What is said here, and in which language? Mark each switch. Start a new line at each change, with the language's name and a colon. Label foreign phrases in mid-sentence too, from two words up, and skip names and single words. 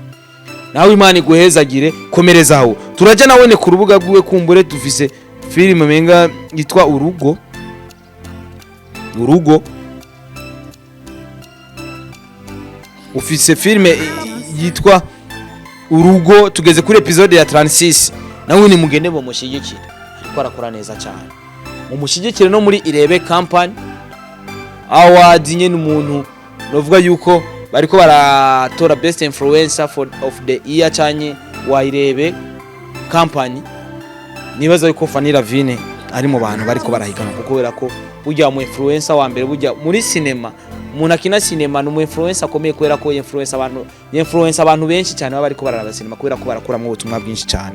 Rundi: Nawe Imana iguhezagire, komerezaho. Turaje nawene ku rubuga rwiwe kumbure dufise film menga yitwa Urugo ufise filme yitwa Urugo tugeze kuri episode ya 36 nawe ni mugende bo mushigikira ariko arakora neza cyane mu mushigikire no muri Irebe Company award nyene umuntu novuga yuko bariko baratora
English: best influencer of the year
Rundi: cyanye wa Irebe Company nibaza yuko Fanny Lavine ari mu bantu bariko barahigana kuko kubera ko burya mu influencer wa mbere burya muri cinema umuntu akina cinema no mu influencer akomeye kubera ko influencer abantu benshi cyane baba bariko bararaba cinema kubera ko barakura mu butumwa bwinshi cyane.